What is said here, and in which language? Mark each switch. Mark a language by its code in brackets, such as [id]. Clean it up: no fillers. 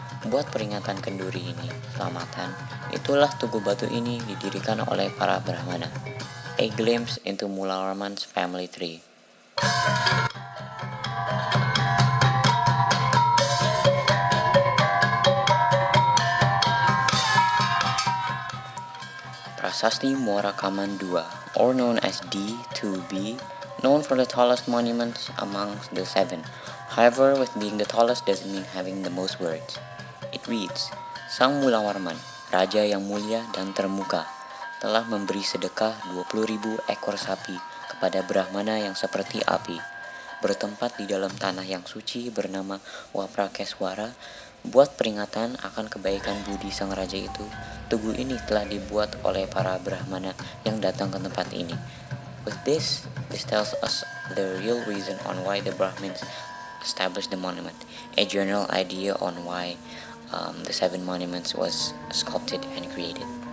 [id] Buat peringatan kenduri ini, selamatan, itulah tugu batu ini didirikan oleh para Brahmana. [en] A glimpse into Mulawarman's family tree. Prasasti Muara Kaman 2, or known as D2B, known for the tallest monuments amongst the seven. However, with being the tallest doesn't mean having the most words. It reads, [id] Sang Mulawarman, raja yang mulia dan termuka, telah memberi sedekah 20.000 ekor sapi kepada Brahmana yang seperti api, bertempat di dalam tanah yang suci bernama Vratyastoma. Buat peringatan akan kebaikan budi sang raja itu, tugu ini telah dibuat oleh para Brahmana yang datang ke tempat ini. [en] With this tells us the real reason on why the Brahmins established the monument, a general idea on why the seven monuments was sculpted and created.